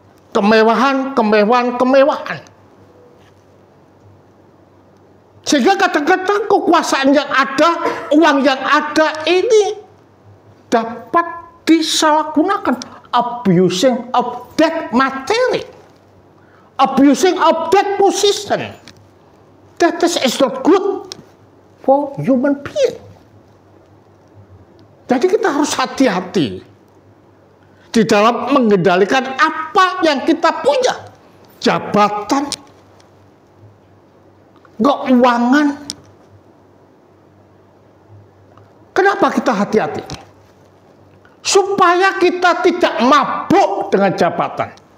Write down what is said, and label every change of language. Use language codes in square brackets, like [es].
[id] Kemewahan, kemewahan, kemewahan. Sehingga kadang-kadang kekuasaan yang ada, uang yang ada ini dapat disalahgunakan. [en] Abusing of that materi. Abusing of that position. That is not good for human being. [id] Jadi kita harus hati-hati di dalam mengendalikan apa yang kita punya. Jabatan, keuangan. Kenapa kita hati-hati? Supaya kita tidak mabuk dengan jabatan.